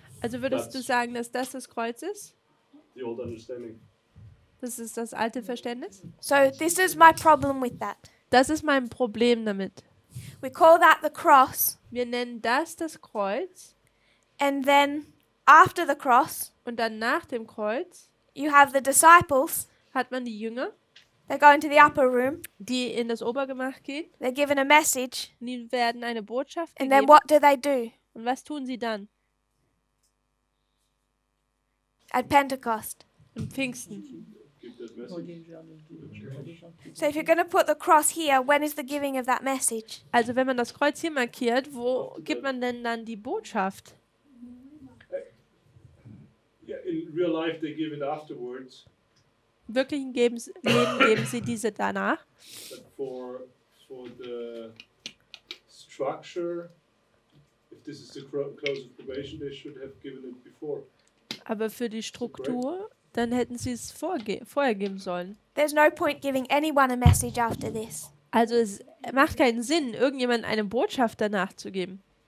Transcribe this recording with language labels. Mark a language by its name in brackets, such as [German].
[German] Also würdest du Das- sagen, dass das Kreuz ist? [English] The old understanding. [German] Das ist das alte Verständnis? [English] So this is my problem with that. [German] Das ist mein Problem damit. [English] We call that the cross, [German] Wir nennen das Kreuz [English] and then after the cross, [German] und dann nach dem Kreuz [English] you have the disciples. [German] hat man die Jünger, [English] They go into the upper room. [German] die in das Obergemach gehen. [English] They're given a message, [German] Und die werden eine Botschaft [English] and then [German] gegeben. [English] what do they do [German] Und was tun sie dann? [English] at Pentecost? [German] Am Pfingsten. [English] Give that message. So if you're going to put the cross here, when is the giving of that message? [German] Also wenn man das Kreuz hier markiert, wo gibt man denn dann die Botschaft? [English] Yeah, in real life they give it afterwards, [German] Im wirklichen Leben geben sie diese danach. [English] but for the structure, if this is the close of probation, they should have given it before. [German] Aber für die Struktur, dann hätten sie es vorher geben sollen. [English] There's no point giving anyone a message after this. [German] Also es macht keinen Sinn, irgendjemandem eine Botschaft danach zu geben.